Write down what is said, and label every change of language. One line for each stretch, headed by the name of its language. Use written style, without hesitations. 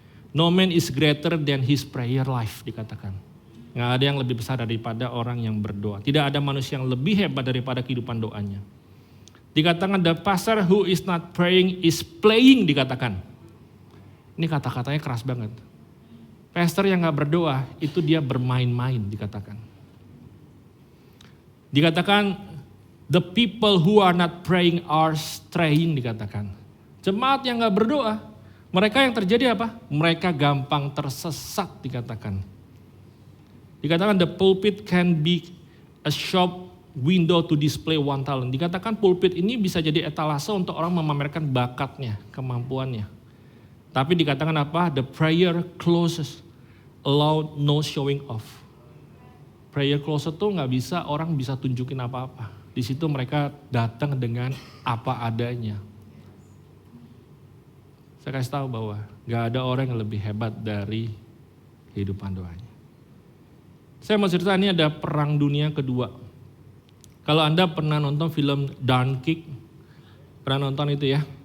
English: No man is greater than his prayer life,
Indonesian: dikatakan. Nggak ada yang lebih besar daripada orang yang berdoa. Tidak ada manusia yang lebih hebat daripada kehidupan doanya. Dikatakan
English: the pastor who is not praying is playing,
Indonesian: dikatakan. Ini kata-katanya keras banget. Pastor yang nggak berdoa itu dia bermain-main, dikatakan. Dikatakan
English: the people who are not praying are straying,
Indonesian: dikatakan. Jemaat yang gak berdoa, mereka yang terjadi apa? Mereka gampang tersesat, dikatakan. Dikatakan
English: the pulpit can be a shop window to display one talent.
Indonesian: Dikatakan pulpit ini bisa jadi etalase untuk orang memamerkan bakatnya, kemampuannya. Tapi dikatakan apa?
English: The prayer closes, allow no showing off.
Indonesian: Prayer closet tuh gak bisa orang bisa tunjukin apa-apa. Di situ mereka datang dengan apa adanya. Saya kasih tahu bahwa gak ada orang yang lebih hebat dari kehidupan doanya. Saya mau cerita ini ada Perang Dunia Kedua. Kalau Anda pernah nonton film Dunkirk, pernah nonton itu ya?